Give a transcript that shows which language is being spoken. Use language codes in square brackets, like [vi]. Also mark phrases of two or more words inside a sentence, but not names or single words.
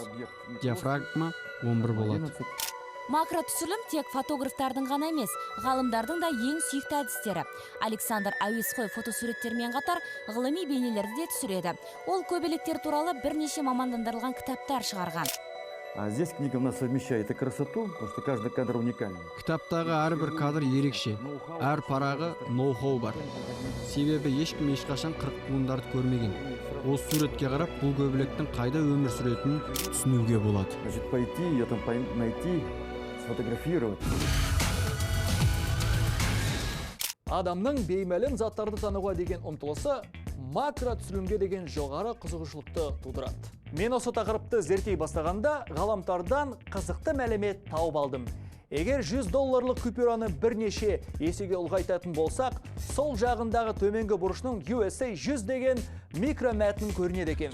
[kk] Диафрагма 11 болады. Макро түсірілім тек фотографтардың ғана емес, ғалымдардың да ең сүйікті әдістері. Александр Әуесқой фотосуреттермен қатар ғылыми бейнелерді де түсіреді. Ол көбелектер туралы бірнеше мамандандырылған кітаптар шығарған. [ru] Здесь книга у нас совмещает и красоту, потому что каждый кадр уникальный. [kk] Кітаптағы әрбір кадр ерекше, әр парағы ноу-хау бар. Себебі ешкім ешқашан 40 туындарды көрмеген. Осы суретке қарап, бұл көбелектің қайда өмір сүретінін түсінуге болады. [ru] Значит, пойти, ее там найти, сфотографировать. [kk] Адамның беймәлім заттарды тануға деген ұмтылысы макро түсірілімге деген жоғары қызығушылықты тудырады. Мен осы тақырыпты зерттей бастағанда ғаламтордан қызықты мәлімет тауып алдым. Егер $100 купюраны бірнеше есеге ұлғайтатын болсақ, сол жағындағы төменгі бұрышның USA 100 деген микромәтін көрінеді екен.